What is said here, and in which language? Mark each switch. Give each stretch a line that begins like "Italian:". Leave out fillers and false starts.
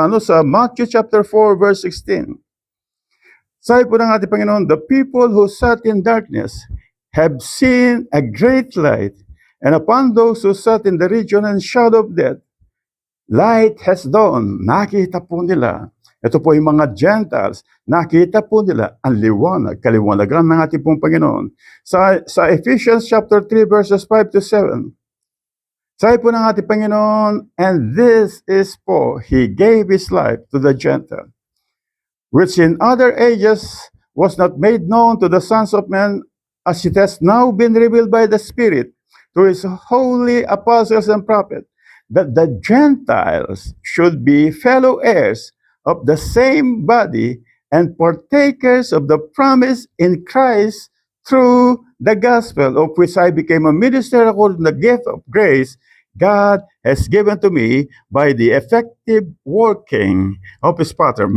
English: Sa Matthew chapter 4 verse 16.
Filipino: Sabi po ng ating Panginoon,
English: the people who sat in darkness have seen a great light, and upon those who sat in the region and shadow of death, light has dawned.
Filipino: Nakita po nila. Ito po yung mga Gentiles, nakita po nila ang kaliwanagan ng ating pong Panginoon.
English: Sa Ephesians chapter 3 verses 5 to 7,
Filipino: sabi po ng ating Panginoon,
English: and this is po, He gave His life to the Gentiles, which in other ages was not made known to the sons of men, as it has now been revealed by the Spirit to His holy apostles and prophets, that the Gentiles should be fellow heirs of the same body and partakers of the promise in Christ through the gospel, of which I became a minister according to the gift of grace God has given to me by the effective working of His Father.